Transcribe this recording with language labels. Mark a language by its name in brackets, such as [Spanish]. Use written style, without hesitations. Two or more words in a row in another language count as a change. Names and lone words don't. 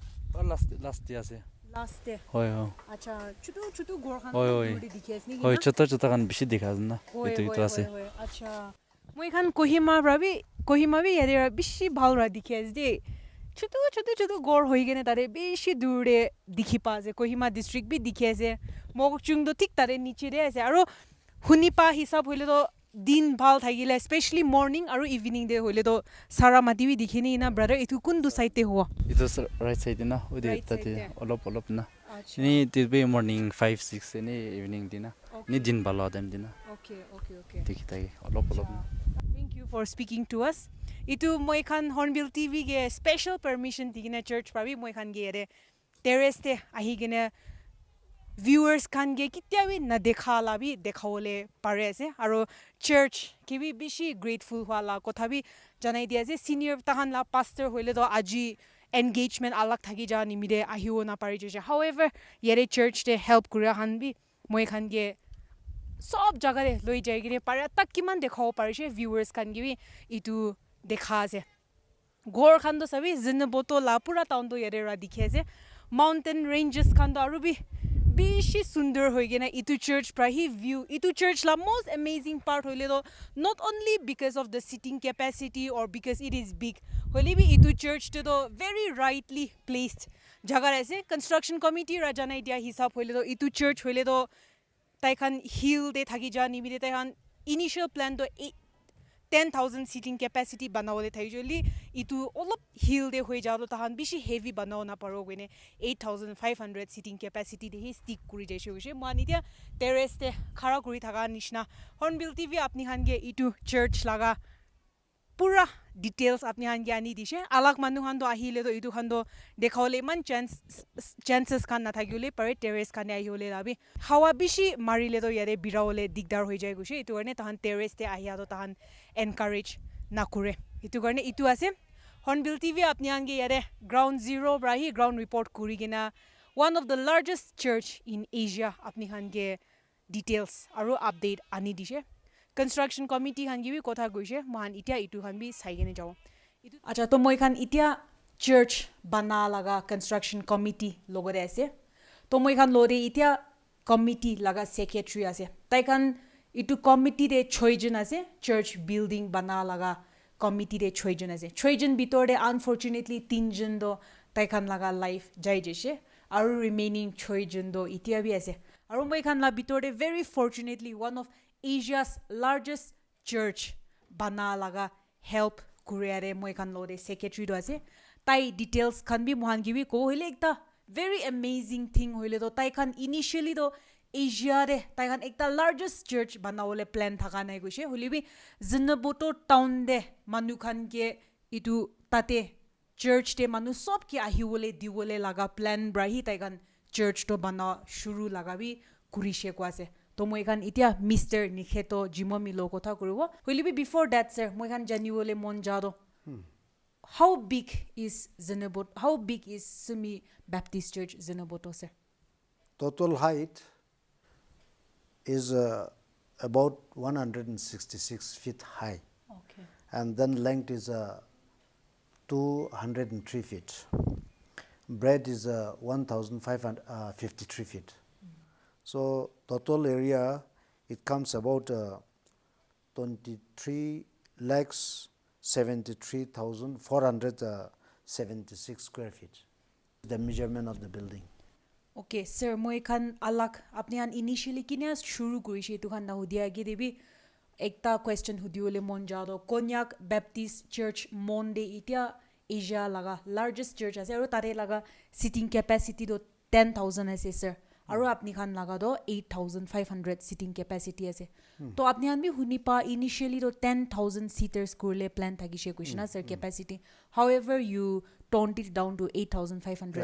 [English] last year ase last day [Naga Pidgin] hoy hoy acha chutu chutu gor khan hoy dikhi ase ni hoy chota chota kan bishi dikha na itu ase acha moi khan Kohima bi yare ra bishi bhal ra dikhi ase de chutu gor hoi gene tare bishi dure dikhi pa ase Kohima district bi dikhi ase mokchung do thik tare niche re ase aro hunipa hisab hoile to din bhal thagile [English] especially morning [Naga Pidgin] aro evening de hoile to sara mati bi dikhini na brother itu kun du side te ho itu [English] right side [Naga Pidgin] na ode tate olop na ni tilbe morning 5 6 ni evening dina ni din balo dem dina okay tikita olop na [English] thank you for speaking to us [Naga Pidgin] itu moi khan Hornbill TV ge [English] special permission [Naga Pidgin] digina church pabi moi khan ge ere terrace te ahi gene viewers khan ge kitya bi na dekha la bi dekhawole pare ase aro church ki bi bishi grateful wala kotha bi janai dia ase senior tahan la pastor hoile to aji engagement alag thagi ja nimide ahiwo na pari je however yere church te help kura han bi moi khan ge sob jaga re loi jai gine pare tak kiman dekhaw parise viewers khan gi itu dekha ase gor khan do sabi zin boto la pura town do yere ra dikhe ase [English] mountain ranges [Naga Pidgin] khan do aru bi bishi sundar hoi gena itu church pra hi view itu church la [English] most amazing part [Naga Pidgin] hoile do [English] not only because of the seating capacity or because it is big [Naga Pidgin] hoile bi itu church to do [English] very rightly placed [Naga Pidgin] jaga ase [English] construction committee [Naga Pidgin] ra janai dia hisab hoile do itu church hoile do tai khan hill de thagi ja ni mi tai khan [English] initial plan [Naga Pidgin] to 10,000 [English] seating capacity [Naga Pidgin] banawole thai joli itu olop hill de hoi ja to tahan bishi heavy banaw na paro gine 8,500 [English] seating capacity [Naga Pidgin] de stick kuri jaise hoise mani dia terrace te khara kuri thaga nishna Hornbill TV apni khan ge itu church laga pura details apni han ge ani dise alag manu han do ahile do itu han do dekhawle man chances kan na thagiole pare terrace kan ai hole labi hawa bishi marile do yare birawole digdar hoi jai guse itu garne tahan terrace te ahia do tahan encourage na kure itu garne itu ase Hornbill TV apni han ge yare [English] ground zero [Naga Pidgin] brahi [English] ground report [Naga Pidgin] kuri gina [English] one of the largest church in Asia [Naga Pidgin] apni han ge details aru update ani dise [English] construction committee [Naga Pidgin] khan gi bi kotha goise mohan itia itu khan bi saigene jaw acha to moi khan itia church bana laga [English] construction committee [Naga Pidgin] logore ase to moi khan lore itia committee laga secretary ase tai khan itu committee de choijon ase church building bana laga committee de choijon ase choijon bitor de unfortunately tinjon do tai khan laga life jai jese aru remaining choijon do itia bi ase aru moi khan la bitor de [English] very fortunately one of Asia's largest church [Naga Pidgin] bana laga help kuriare moi kan lore secretary do ase tai details khan bi mohan gi bi ko hile ekta [English] very amazing thing [Naga Pidgin] hoile do tai khan initially do Asia re tai khan ekta [English] largest church [Naga Pidgin] banawole plan thaka nai goise holi bi Zinaboto town de manu khan ke itu tate church te manu sob ki ahiwole diwole laga plan brahi tai khan church to bana shuru laga bi kurishe ko ase to moi khan itia Mr. Nikheto Jimomi lo kotha kuribo holi bi [English] before that sir [Naga Pidgin] moi khan janiwole mon jado [English] how big is Zinaboto how big is Sumi Baptist Church Zinaboto sir total height is about 166 feet high okay and then length is 203 feet breadth is 1553 feet so total area it comes about 23 lakhs 73,476 square feet the measurement of the building Okay, sir, [Naga Pidgin] moi khan alak apne an initially kinya shuru kurishi tu khan na hudia gi debi ekta question hudiole mon jado Konyak Baptist Church Monde itia Asia laga [English] largest church [Naga Pidgin] ase aru tare laga [English] sitting capacity [Naga Pidgin] do 10,000 ase sir aru apni khan laga do 8,500 [English] sitting capacity [Naga Pidgin] ase to apni an bi huni pa initially do 10,000 seaters kurle plan thagishe kushna sir [English] capacity however you toned it down to 8,500